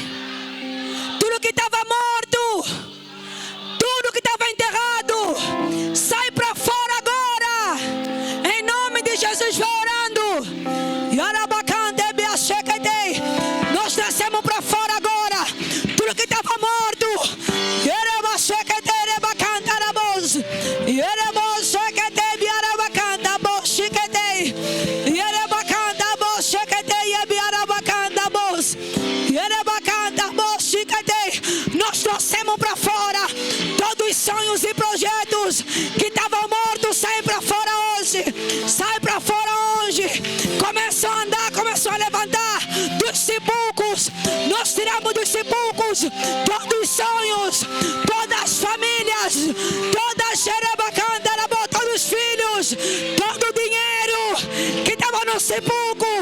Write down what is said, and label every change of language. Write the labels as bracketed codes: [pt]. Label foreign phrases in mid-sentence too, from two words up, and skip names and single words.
[pt] Tudo que estava morto, tudo que estava enterrado, sai para fora agora. Em nome de Jesus, vai orando. Yarabacante, Biachequetei. Nós descemos para fora agora. Tudo que estava morto. Yerebachequetei, Rebacanta, Rabos. Yerebachequetei, Biarabacanta, Bochiquetei. Yerebacanta, Bochequetei, Biarabacanta, Bos. Yerebacanta, Bochiquetei. Nós trouxemos para fora todos os sonhos e projetos que estavam mortos. Saem para fora hoje. Sai para fora hoje. Começam a andar, começam a levantar dos sepulcros. Nós tiramos dos sepulcros todos os sonhos, todas as famílias, toda a xerebacanda, todos os filhos, todo o dinheiro que estava no sepulcro.